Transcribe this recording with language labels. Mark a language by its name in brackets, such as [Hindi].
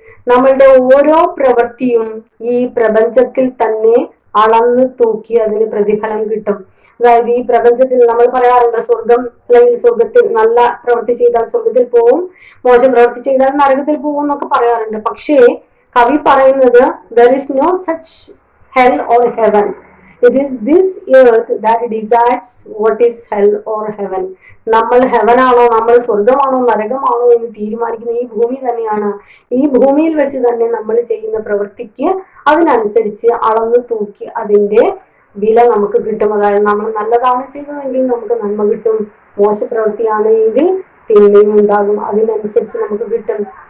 [Malayalam] നമ്മളുടെ ഓരോ പ്രവൃത്തിയും ഈ പ്രപഞ്ചത്തിൽ തന്നെ അളന്ന് തൂക്കി അതിന് പ്രതിഫലം കിട്ടും. അതായത് ഈ പ്രപഞ്ചത്തിൽ നമ്മൾ പറയാറുണ്ട് സ്വർഗം അല്ലെങ്കിൽ സ്വർഗത്തിൽ നല്ല പ്രവൃത്തി ചെയ്താൽ സ്വർഗത്തിൽ പോവും, മോശം പ്രവൃത്തി ചെയ്താൽ നരകത്തിൽ പോവും എന്നൊക്കെ പറയാറുണ്ട്. പക്ഷേ കവി പറയുന്നത് [English] there is no such hell or heaven. It is this earth that decides what is hell or heaven. [Malayalam] നമ്മൾ ഹെവനാണോ, നമ്മൾ സ്വർഗമാണോ നരകമാണോ എന്ന് തീരുമാനിക്കുന്ന ഈ ഭൂമി തന്നെയാണ്. ഈ ഭൂമിയിൽ വെച്ച് തന്നെ നമ്മൾ ചെയ്യുന്ന പ്രവൃത്തിക്ക് അതിനനുസരിച്ച് അളന്ന് തൂക്കി അതിന്റെ വില നമുക്ക് കിട്ടും. അതായത് നമ്മൾ നല്ലതാണ് ചെയ്തതെങ്കിൽ നമുക്ക് നന്മ കിട്ടും, മോശപ്രവൃത്തിയാണ് എങ്കിൽ തിന്മയും ഉണ്ടാകും, അതിനനുസരിച്ച് നമുക്ക് കിട്ടും.